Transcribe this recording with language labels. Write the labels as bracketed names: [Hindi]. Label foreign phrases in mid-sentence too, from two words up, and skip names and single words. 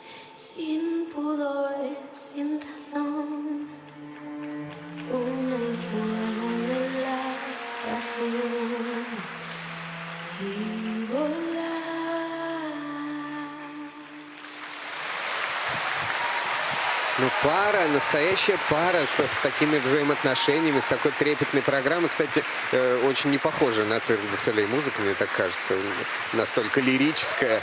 [Spanish] sin pudor, sin razón, con el fuego de la pasión y volar. [Russian] Ну, пара, настоящая пара с такими взаимоотношениями, с такой трепетной программой. Кстати, очень не похожа на «Цирк дю Солей» музыка, мне так кажется. Настолько лирическая.